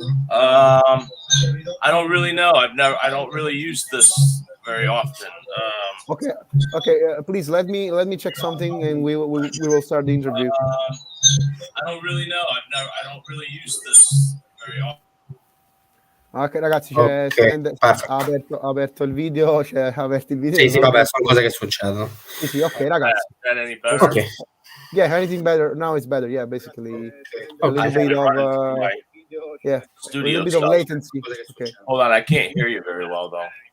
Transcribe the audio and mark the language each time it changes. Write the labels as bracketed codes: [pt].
[en] I don't really know. I don't really use this very often. Okay. Please let me check something, and we will start the interview. I don't really know. I don't really use this very often. [it] Ok ragazzi, ha aperto il video, aperto il video. Sì, vabbè, sono cose che succedono. Sì, ok ragazzi. Ok. [en] Yeah, anything better? Now it's better. Yeah, basically a little bit of a little bit of latency. Okay. Hold on, I can't hear you very well though.